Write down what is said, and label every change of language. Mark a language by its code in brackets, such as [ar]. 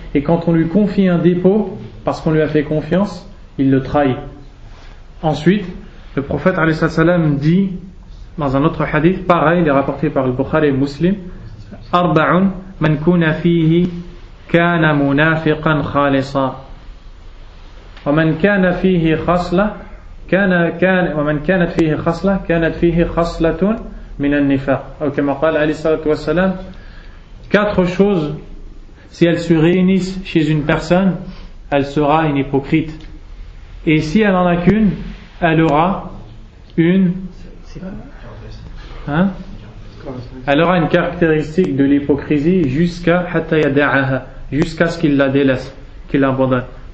[fr] Et quand on lui confie un dépôt, parce qu'on lui a fait confiance, il le trahit. Ensuite, le prophète dit dans un autre hadith, pareil, il est rapporté par le Bukhari et Muslim, [ar] Arba'un man kuna fihi kana munafiqan khalisa. ومن كان فيه خصلة ومن كانت فيه خصلة كانت فيه خصلة من النفاق أو كما قال عليه الصلاة والسلام. [fr] Quatre choses, si elles se réunissent chez une personne, elle sera une hypocrite. Et si elle n'en a qu'une, elle aura une elle aura une caractéristique de l'hypocrisie jusqu'à ce qu'il la délaisse, qu'il l'abandonne.